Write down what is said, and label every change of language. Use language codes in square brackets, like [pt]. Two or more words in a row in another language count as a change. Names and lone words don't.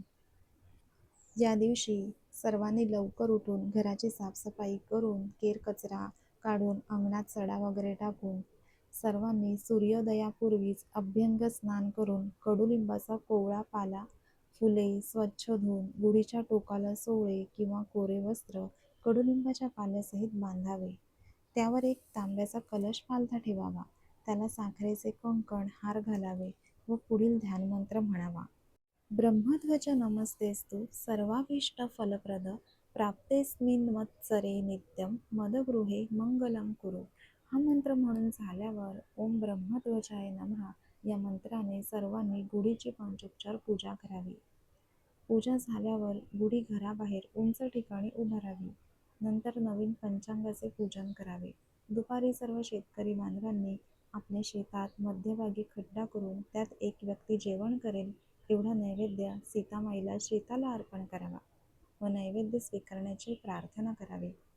[mr] या दिवशी सर्वांनी लवकर उठून घराची साफसफाई करून केर कचरा काढून अंगणात सडा वगैरे टाकून सर्वांनी सूर्योदयापूर्वीच अभ्यंग स्नान करून कडुलिंबाचा कोवळा पाला, फुले स्वच्छ धुवून गुढीच्या टोकाला सोवळे किंवा कोरे वस्त्र कडुलिंबाच्या पाल्यासहित बांधावे. त्यावर एक तांब्याचा कलश पालथा ठेवावा. त्याला साखरेचे कंकण, हार घालावे व पुढील ध्यानमंत्र म्हणावा. [sa] ब्रह्मध्वज नमस्तेस्तु सर्वाभीष्टफलप्रद प्राप्तेस्मिन् मत्सरे नित्यं मदगृहे मंगलं कुरु. [mr] हा मंत्र म्हणून झाल्यावर [sa] ओम ब्रह्मध्वजाय नमः [mr] या मंत्राने सर्वांनी गुढीची पंचोपचार पूजा करावी. पूजा झाल्यावर गुढी घराबाहेर उंच ठिकाणी उभारावी. नंतर नवीन पंचांगाचे पूजन करावे. दुपारी सर्व शेतकरी बांधवांनी आपल्या शेतात मध्यभागी खड्डा करून त्यात एक व्यक्ती जेवण करेल एवढा नैवेद्य सीतामाईला शेताला अर्पण करावा व नैवेद्य स्वीकारण्याची प्रार्थना करावी.